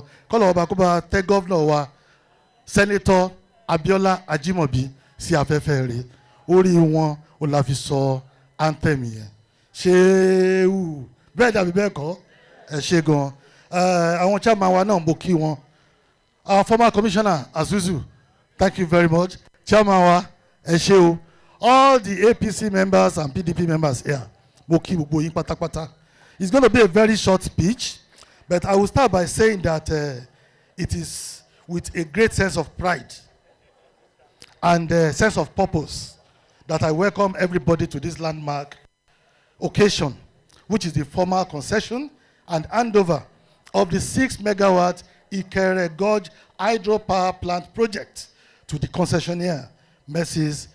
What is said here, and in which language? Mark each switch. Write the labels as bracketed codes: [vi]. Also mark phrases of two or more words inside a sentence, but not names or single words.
[yo] Kọ́lọ̀ ọba kó bá tẹ́ gọ́vnọ̀ wa Sẹ́nétọ̀ Abíọ́lá Ajímọ̀bí sí afẹ́fẹ́ rẹ̀. Orí wọn ò la fi sọ anthem yẹn. Ṣéwù bẹ́ẹ̀ dàbí bẹ́ẹ̀ kọ́ ẹ ṣe gan. Àwọn chairman wa náà mo kí wọn. [en] Our former commissioner Azuzu, thank you very much. [yo] Chairman wa ẹ ṣé o. [en] All the APC members and PDP members here, [yo] mo kí gbogbo yín pátápátá. [en] It's going to be a very short speech, but I will start by saying that it is with a great sense of pride and sense of purpose that I welcome everybody to this landmark occasion, which is the formal concession and handover of the 6 megawatt IKERE Gorge Hydropower Plant project to the concessionaire, Mrs.